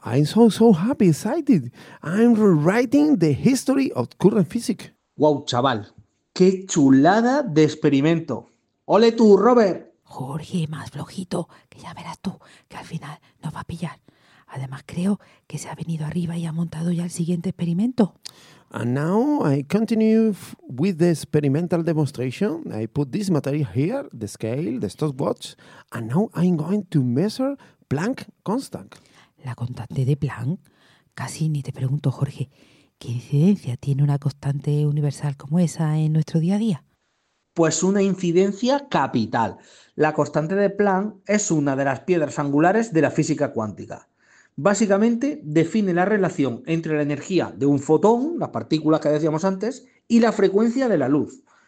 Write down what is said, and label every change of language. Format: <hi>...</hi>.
<en>I'm so, so happy, excited. I'm rewriting the history of current physics.</en> <es>Wow, chaval. ¡Qué chulada de experimento! ¡Ole tú, Robert! Jorge, más flojito, que ya verás tú que al final nos va a pillar. Además, creo que se ha venido arriba y ha montado ya el siguiente experimento.</es> <en>And now I continue with the experimental demonstration. I put this material here, the scale, the stopwatch, and now I'm going to measure Planck constant.</en> <es>¿La constante de Planck? Casi ni te pregunto, Jorge. ¿Qué incidencia tiene una constante universal como esa en nuestro día a día? Pues una incidencia capital. La constante de Planck es una de las piedras angulares de la física cuántica. Básicamente define la relación entre la energía de un fotón, las partículas que decíamos antes, y la frecuencia de la luz.</es>